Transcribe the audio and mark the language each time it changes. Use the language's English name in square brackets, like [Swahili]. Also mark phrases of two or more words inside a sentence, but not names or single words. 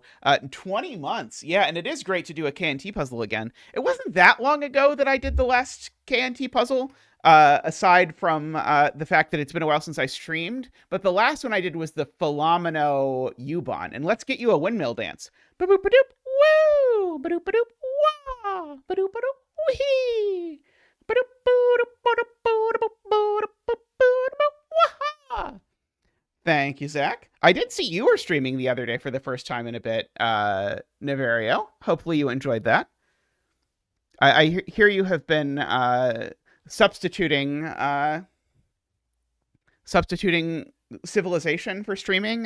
[English] 20 months. Yeah, and it is great to do a KNT puzzle again. It wasn't that long ago that I did the last KNT puzzle, aside from the fact that it's been a while since I streamed. But the last one I did was the Philomeno U-Bon. And let's get you a windmill dance. Ba-boop-ba-doop, woo! Ba-doop-ba-doop, wah! Ba-doop-ba-doop, wee! Thank you, Zach. I did see you were streaming the other day for the first time in a bit, Naverio. Hopefully you enjoyed that. I hear you have been substituting Civilization for streaming.